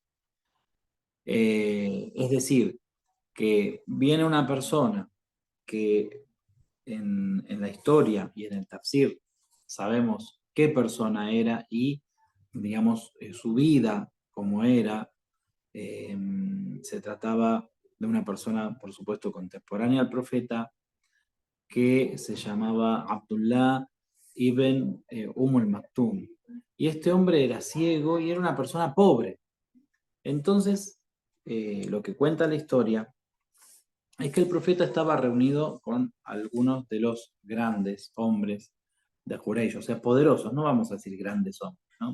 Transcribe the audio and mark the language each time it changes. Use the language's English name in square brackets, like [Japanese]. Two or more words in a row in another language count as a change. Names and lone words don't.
[Spanish] Es decir, que viene una persona que en la historia y en el tafsir sabemos qué persona era y, digamos, su vida, cómo era. Se trataba de una persona, por supuesto, contemporánea al profeta, que se llamaba Abdullah ibn al-Maktum. Y este hombre era ciego y era una persona pobre. Entonces, lo que cuenta la historia es que el profeta estaba reunido con algunos de los grandes hombres de Quraysh, o sea, poderosos, no vamos a decir grandes hombres, ¿no?